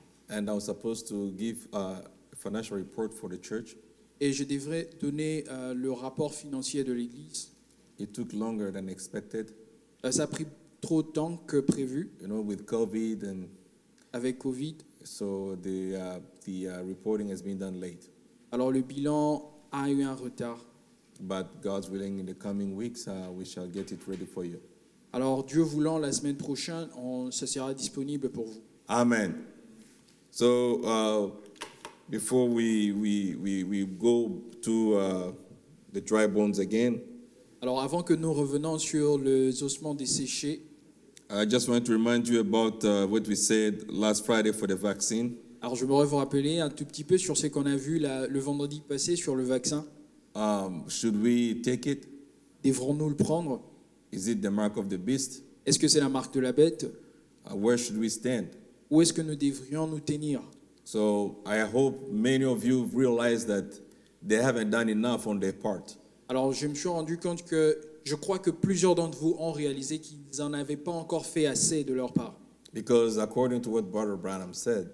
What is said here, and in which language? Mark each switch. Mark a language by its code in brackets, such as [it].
[en] And I was supposed to give financial report for the church. [fr] et je devrais donner le rapport financier de l'Église. [en] It took longer than expected, [fr] Ça a pris trop de temps que prévu [en] with COVID, and [fr] avec Covid. [en] so the reporting has been done late. [fr] Alors le bilan a eu un retard. [en] But God's willing, in the coming weeks, we shall get it ready for you. [fr] Alors Dieu voulant, la semaine prochaine, ça sera disponible pour vous. [en] Amen. So before we go to the dry bones again, [fr] Alors avant que nous revenons sur les ossements desséchés, [en] I just want to remind you about what we said last Friday for the vaccine. [fr] alors je voudrais vous rappeler un tout petit peu sur ce qu'on a vu le vendredi passé sur le vaccin. [en] Should we take it? [fr] Devrons-nous le prendre? [en] Is it the mark of the beast? [fr] Est-ce que c'est la marque de la bête? [en] Where should we stand? [fr] Où est-ce que nous devrions nous tenir? [en] So I hope many of you realize that they haven't done enough on their part. [fr] Alors je me suis rendu compte que je crois que plusieurs d'entre vous ont réalisé qu'ils n'en avaient pas encore fait assez de leur part. [en] Because according to what Brother Branham said,